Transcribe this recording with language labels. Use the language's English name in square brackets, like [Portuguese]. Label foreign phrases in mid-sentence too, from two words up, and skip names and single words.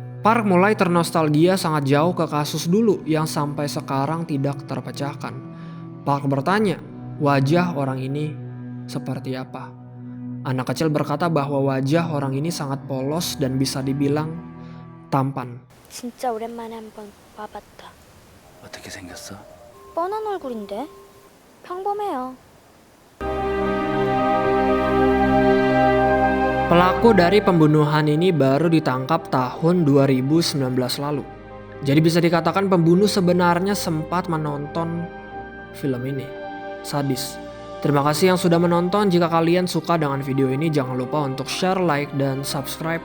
[Indonesian] Park mulai ternostalgia sangat jauh ke kasus dulu yang sampai sekarang tidak terpecahkan. Park bertanya, wajah orang ini seperti apa? Anak kecil berkata bahwa wajah orang ini sangat polos dan bisa dibilang tampan. [Korean] 진짜 오랜만에 한번 와봤다. 어떻게 생겼어? 뻔한 얼굴인데? 평범해요. [Indonesian] Pelaku dari pembunuhan ini baru ditangkap tahun 2019 lalu. Jadi bisa dikatakan pembunuh sebenarnya sempat menonton film ini. Sadis. Terima kasih yang sudah menonton. Jika kalian suka dengan video ini, jangan lupa untuk [English] share, like, [Indonesian] dan subscribe.